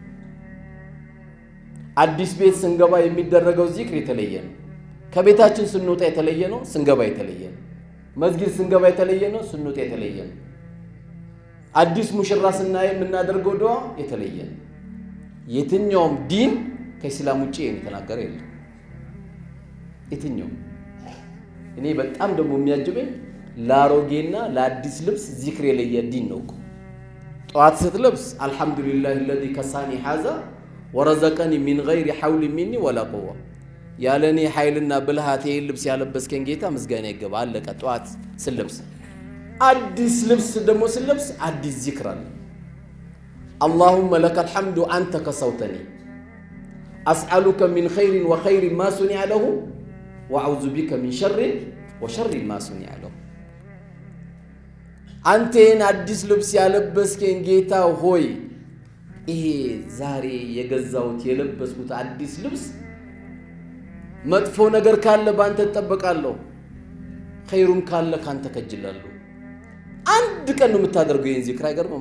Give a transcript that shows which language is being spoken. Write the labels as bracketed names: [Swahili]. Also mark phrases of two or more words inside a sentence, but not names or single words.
[Amharic] አዲስ ቤት ስንገባ የሚደረገው ዚክር የተለየ ነው። ከቤታችን ስንወጣ የተለየ ነው፣ ስንገባ የተለየ ነው። መስጊድ ስንገባ የተለየ ነው፣ ስንወጣ የተለየ ነው። አዲስ ሙሽራ ስናይ የምናደርገው ዱዓ የተለየ ነው። የትኛውም ዲን ከኢስላም ውጪ የተናገረ የለም። የትኛው እኔ በጣም ደግሞ የሚያጅበኝ ላሮጌና ለአዲስ ልብስ ዚክር የለየ ዲን ነው። ጧት [Arabic] ስትለብስ አልহামዱሊላህ الذي كساني هذا ورزقني من غير حول مني ولا قوة [Amharic] ያለኔ ኃይልና ብልሃት ይሄን ልብስ ያለበስከኝ ጌታ ምስጋና ይገባ አለቀ። ጧት ስለብስ አዲስ ልብስ ደግሞ ስለብስ አዲስ ዚክር አለ። [Arabic] اللهم لك الحمد أنت كسوتني أسألك من خير وخير ما صنع له وأعوذ بك من شر وشر ما صنع له [Amharic] አንተን አዲስ ልብስ ያለበስከኝ ጌታ ሆይ ይሄ ዛሬ የገዛውት የለበስኩት አዲስ ልብስ መጥፎ ነገር ካለ ባንተ ተጠበቃለሁ፣ ኸይሩን ካለ ካንተ ከጅላለሁ። አንድ ቀን ነው የምታደርገው ይሄን ዚክር። አይገርምም?